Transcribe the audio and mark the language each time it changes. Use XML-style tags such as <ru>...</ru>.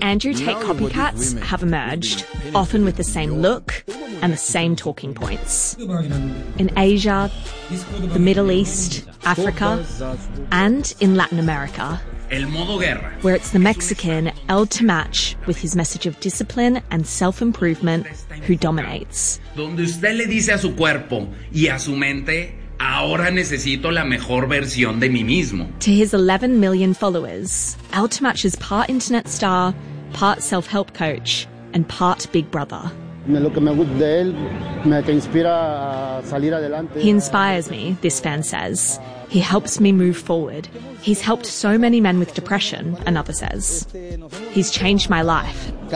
<en>Andrew Tate copycats have emerged, often with the same look and the same talking points. In Asia, the Middle East, Africa, and in Latin America.</en> <es>El modo guerra.</es> <en>Where it's the Mexican, L to match, with his message of discipline and self-improvement, who dominates.</en> <es>Donde usted le dice a su cuerpo y a su mente, ahora necesito la mejor versión de mí mismo.</es> <en>To his 11 million followers, L to match is part internet star, part self-help coach, and part big brother.</en> <es>Lo que me gusta de él, que inspira a salir adelante.</es> <en>He inspires me, this fan says. He helps me move forward. He's helped so many men with depression, another says. He's changed my life.</en>